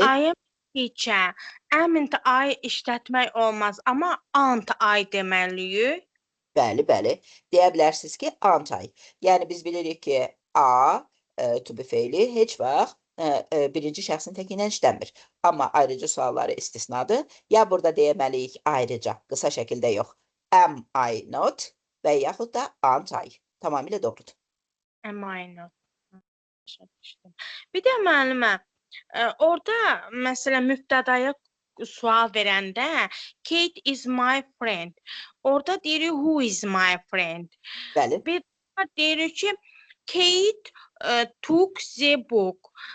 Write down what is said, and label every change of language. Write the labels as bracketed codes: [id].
[en] I am teacher, am I [az] işlətmək olmaz, amma [en] aren't I [az] deməliyik. Bəli, bəli. Deyə bilərsiniz ki, [en] aren't I. [az] Yəni, biz bilirik ki, a, to be feili heç vaxt birinci şəxsin təki ilə işlənmir. Amma ayrıcı sualları istisnadır. Ya burada deyəməliyik ayrıca, qısa şəkildə yox. [en] Am I not [az] və yaxud da [en] aren't I. [az] Tamamilə doğrudur. [en] Am I not? [az] Bir də müəllimə, orada məsələn mübtədaya sual verəndə [en] Kate is my friend. [az] Orada deyirik [en] who is my friend. [az] Bəli. Bir deyirik ki [en] Kate took the book.